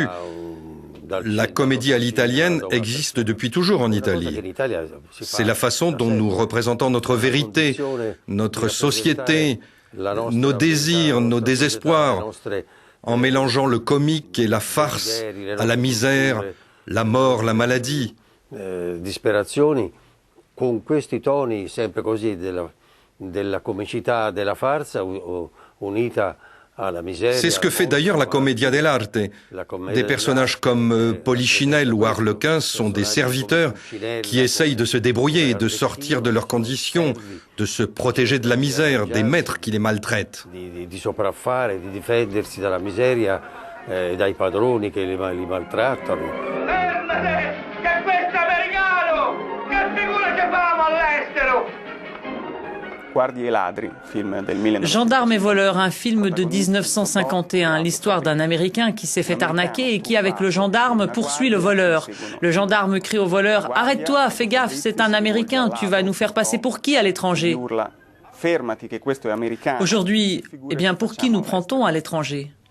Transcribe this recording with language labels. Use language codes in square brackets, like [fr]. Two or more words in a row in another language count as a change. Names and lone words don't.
[fr] La comédie à l'italienne existe depuis toujours en Italie. C'est la façon dont nous représentons notre vérité, notre société, nos désirs, nos désespoirs, en mélangeant le comique et la farce à la misère, la mort, la maladie. [it] Con questi toni sempre così della comicità, della farsa unita alla miseria. [fr] C'est ce que fait d'ailleurs la Commedia dell'arte. Des personnages comme Polichinelle ou Harlequin sont des serviteurs qui essayent de se débrouiller, de sortir de leurs conditions, de se protéger de la misère, des maîtres qui les maltraitent. [it] Di sopraffare, di difendersi dalla miseria e dai padroni che li maltrattano. Fermate! Che questo è americano! Che figura che famo all'estero! [fr] Gendarmes et voleurs, un film de 1951, l'histoire d'un Américain qui s'est fait arnaquer et qui, avec le gendarme, poursuit le voleur. Le gendarme crie au voleur « Arrête-toi, fais gaffe, c'est un Américain, tu vas nous faire passer pour qui à l'étranger ?» Aujourd'hui, eh bien, pour qui nous prend-on à l'étranger ?